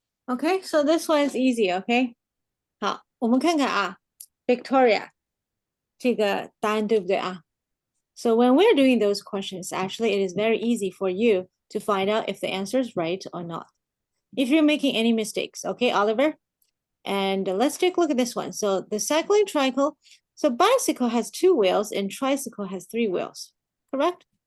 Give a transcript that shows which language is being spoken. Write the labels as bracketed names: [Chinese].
[English] Okay, so this one is easy, okay? [Chinese] 好，我们看看啊，Victoria，这个答案对不对啊？ [English] So when we're doing those questions, actually, it is very easy for you to find out if the answer is right or not. If you're making any mistakes, okay, Oliver? And let's take a look at this one. So the cycling tricycle, so bicycle has 2 wheels and tricycle has 3 wheels, correct?